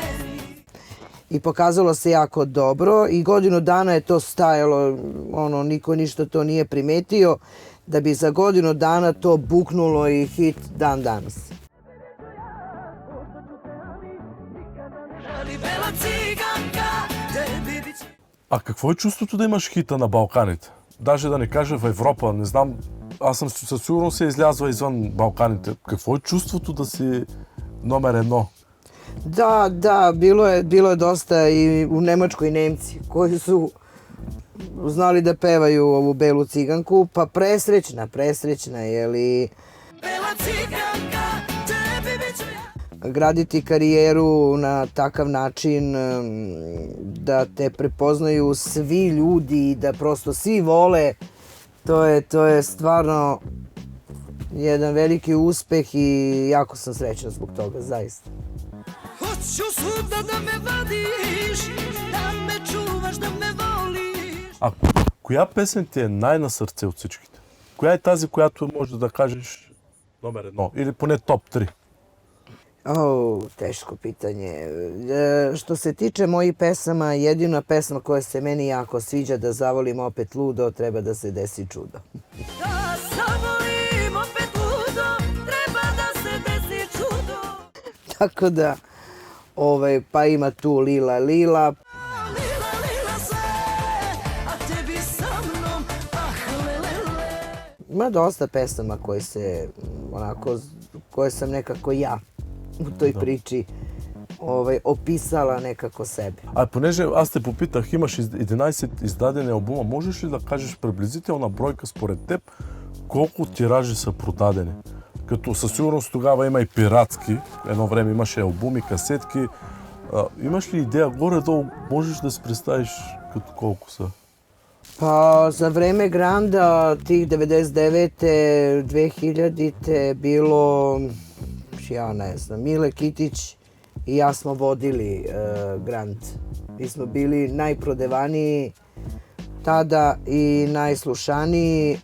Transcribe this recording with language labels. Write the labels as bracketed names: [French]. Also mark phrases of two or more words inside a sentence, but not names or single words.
[Serbian] I pokazalo se jako dobro i godinu dana je to stajalo, niko ništa to nije primetio, da bi za godinu dana to buknulo i hit dan danas. Bela ciganka, tebi bit ću. [Bulgarian] А какво е чувството да имаш хита на Балканите? Даже да не кажа в Европа, не знам, аз съм със сигурност се излязва извън Балканите. Какво е чувството да си номер едно? [Serbian] Da, bilo je dosta i u Nemačkoj Nemci koji su znali da pevaju ovu Belu ciganku, pa presrećna, jeli... Bela ciganka, tebi bit ću ja. Graditi karijeru na takav način da te prepoznaju svi ljudi i da prosto svi vole, to je stvarno jedan veliki uspeh i jako sam srećna zbog toga, zaista. Hoću svuda da me vadiš, da me čuvaš, da me voliš. [Bulgarian] А коя песен ти е най-на сърце от всичките? Коя е тази, която може да кажеш номер едно? Или поне топ 3? [Serbian] Teško pitanje. Što se tiče mojih pesama, jedina pesma koja se meni jako sviđa da zavolim opet ludo, treba da se desi čudo. Da zavolim opet ludo, treba da se desi čudo. Tako da, pa ima tu Lila Lila. Lila, lila sve, a tebi sa mnom, lelele. Ima dosta pesama koje sam nekako ja u toj priči opisala nekako sebe. [Bulgarian] А понеже аз те попитах, имаш 11 издадени албума, можеш ли да кажеш приблизителна бройка според теб колко тиражи са продадени? Като със сигурност тогава има и пиратски, едно време имаше албуми, касетки. Имаш ли идея горе-долу, можеш да си представиш като колко са? [Serbian] Pa za vreme Granda, tih 99. 2000. bilo, ja ne znam, Mile Kitić i ja smo vodili Grand. Mi smo bili najprodevaniji tada i najslušaniji.